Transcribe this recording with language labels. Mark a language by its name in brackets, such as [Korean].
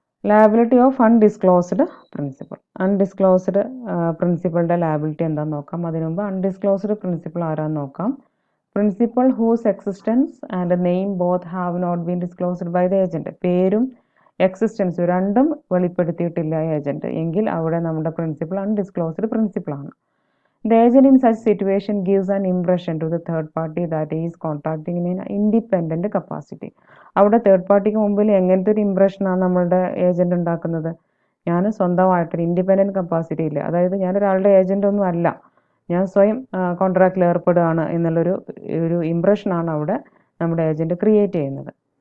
[English] Liability of undisclosed principal. [Malayalam] Undisclosed പ്രിൻസിപ്പളുടെ liability എന്താണെന്ന് നോക്കാം. അതിനു മുമ്പ് അൺഡിസ്ക്ലോസ്ഡ് പ്രിൻസിപ്പൾ ആരാന്ന് നോക്കാം. [English] Principal whose existence and name both have not been disclosed by the agent. [Malayalam] പേരും എക്സിസ്റ്റൻസും രണ്ടും വെളിപ്പെടുത്തിയിട്ടില്ല ഏജന്റ് എങ്കിൽ അവിടെ നമ്മുടെ principal undisclosed പ്രിൻസിപ്പളാണ്. [English] The agent in such situation gives an impression to the third party that he is contracting in an independent capacity. [Malayalam] അവിടെ third പാർട്ടിക്ക് മുമ്പിൽ എങ്ങനത്തെ ഒരു ഇംപ്രഷനാണ് നമ്മളുടെ ഏജന്റ് ഉണ്ടാക്കുന്നത്? ഞാൻ സ്വന്തമായിട്ടൊരു ഇൻഡിപെൻഡൻറ്റ് കപ്പാസിറ്റി ഇല്ല, അതായത് ഞാനൊരാളുടെ ഏജന്റ് ഒന്നും അല്ല, ഞാൻ സ്വയം കോൺട്രാക്റ്റിൽ ഏർപ്പെടുകയാണ് എന്നുള്ളൊരു ഇംപ്രഷനാണ് അവിടെ നമ്മുടെ ഏജന്റ് ക്രിയേറ്റ് ചെയ്യുന്നത്.